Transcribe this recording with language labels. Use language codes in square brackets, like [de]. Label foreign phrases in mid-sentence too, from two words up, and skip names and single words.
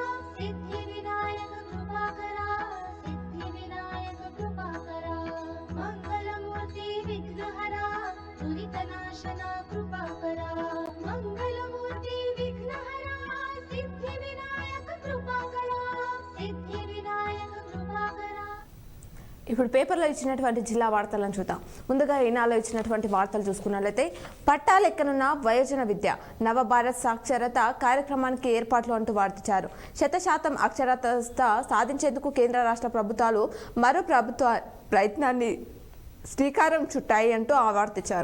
[sa] सिद्धिविनायक कृपाकरा सिद्धिविनायक कृपाकरा मंगलमूर्ति विघ्नहरा दुरितनाशना कृपाकरा मंगलमूर्ति विघ्नहरा सिद्धिविनायक कृपाकरा सिद्धिविनायक कृपाकरा। [te] ఇప్పుడు పేపర్లో ఇచ్చినటువంటి జిల్లా వార్తలను చూద్దాం. ముందుగా ఈనాలో ఇచ్చినటువంటి వార్తలు చూసుకున్నట్లయితే పట్టాలెక్కనున్న వయోజన విద్య నవభారత్ సాక్షరత కార్యక్రమానికి ఏర్పాట్లు అంటూ వార్తించారు. 100% అక్షరాస్యత సాధించేందుకు కేంద్ర రాష్ట్ర ప్రభుత్వాలు మరో ప్రభుత్వ ప్రయత్నాన్ని శ్రీకారం చుట్టాయి అంటూ వార్తించారు.